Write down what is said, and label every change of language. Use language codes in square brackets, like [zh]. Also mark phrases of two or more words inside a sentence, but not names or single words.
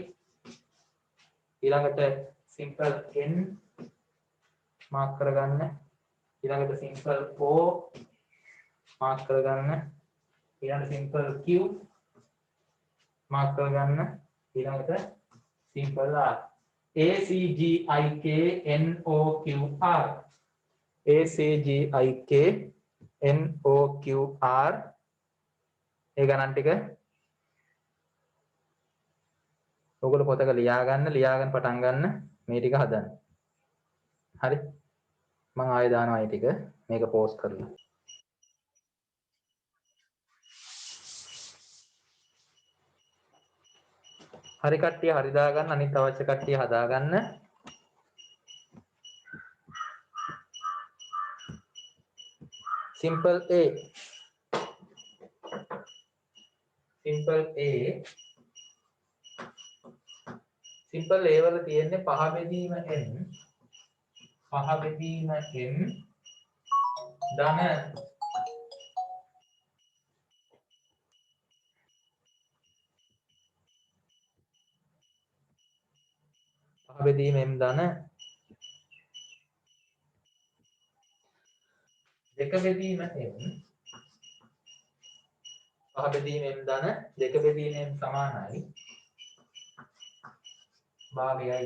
[si] ඊළඟට simple n මාක් කරගන්න ඊළඟට simple o මාක් කරගන්න ඊළඟට simple q මාක් කරගන්න ඊළඟට simple r a c g i k n o q r a c g i k n o q r ඒ ගණන් ටික ඔයගොල්ලෝ පොතක ලියාගෙන පටන් ගන්න මේ ටික හදන්න. හරි. මම ආයෙ දානවා මේ ටික මේක පෝස්ට් කරලා. හරි කට්ටිය හරි දාගන්න අනිත් අවශ්‍ය කට්ටිය හදාගන්න. simple a simple a වල තියෙන්නේ පහ බෙදීම n ධන පහ බෙදීම m ධන දෙක බෙදීම m පහ බෙදීම m ධන දෙක බෙදීම m සමානයි භාගයයි.